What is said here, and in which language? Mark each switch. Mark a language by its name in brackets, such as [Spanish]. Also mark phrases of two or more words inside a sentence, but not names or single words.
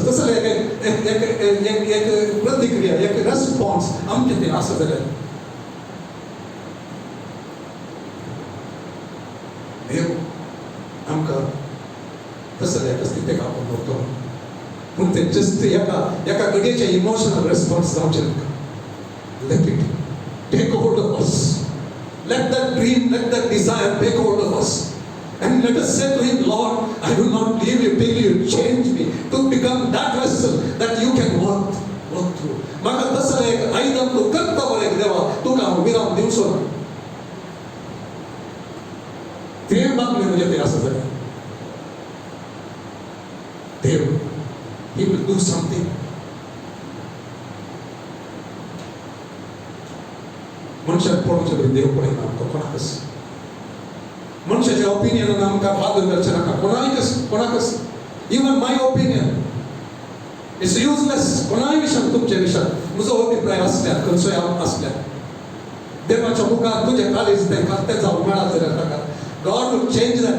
[Konkani] तसलें एक प्रतिक्रिया एक रेस्पॉन्स आमचे थंय आसा जाल्यार देव आमकां तसलें एका स्थितीक आपोवन दवरतलो. पूण ते जस्ट एका घडयेचे [English] emotional response [Konkani] जावचे नाका. [English] Let it take hold of us. Let that dream, let that desire take hold of us. And let us say to Him, Lord, I will not leave you till you change me to become that vessel that you can work through. [Konkani] म्हाका तसलें एक आयदन तूं करता बरें देवा तुका हांव विराम दिवचो ना. देव मागणें म्हजें तें आसा जाल्यार देव [English] He will do something. [Konkani] मनशाक पळोवचे बरें देव पळयना आमकां कोणाकच. मनशाच्या ओपिनियनान आमकां बादर करचें नाका. कोणाकच [English] even my opinion it's useless [Konkani] कोणाही विषयात तुमच्या विषयात म्हजो अभिप्राय असल्यार खंयचोय असल्यार देवाच्या मुखार तुजें काळीज तें खातें जावंक मेळत जाल्यार ताका [English] God will change that.